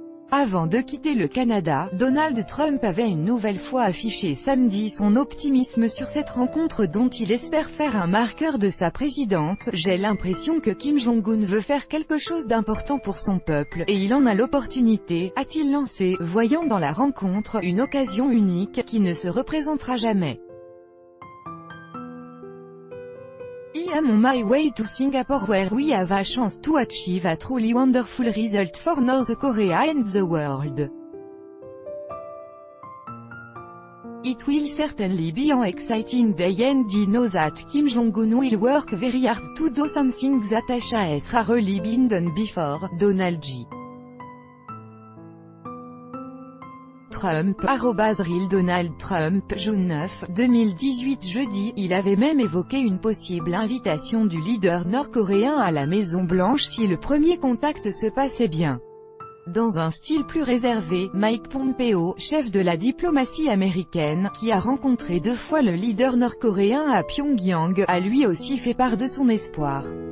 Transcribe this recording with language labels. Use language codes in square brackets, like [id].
[fr] Avant de quitter le Canada, Donald Trump avait une nouvelle fois affiché samedi son optimisme sur cette rencontre dont il espère faire un marqueur de sa présidence. J'ai l'impression que Kim Jong-un veut faire quelque chose d'important pour son peuple, et il en a l'opportunité, a-t-il lancé, voyant dans la rencontre une occasion unique, qui ne se représentera jamais. [en] I am on my way to Singapore where we have a chance to achieve a truly wonderful result for North Korea and the world. It will certainly be an exciting day and I know that Kim Jong-un will work very hard to do something that has rarely been done before. Donald J. [fr] Trump, @real Donald Trump, June 9, 2018 jeudi, il avait même évoqué une possible invitation du leader nord-coréen à la Maison-Blanche si le premier contact se passait bien. Dans un style plus réservé, Mike Pompeo, chef de la diplomatie américaine, qui a rencontré 2 fois le leader nord-coréen à Pyongyang, a lui aussi fait part de son espoir.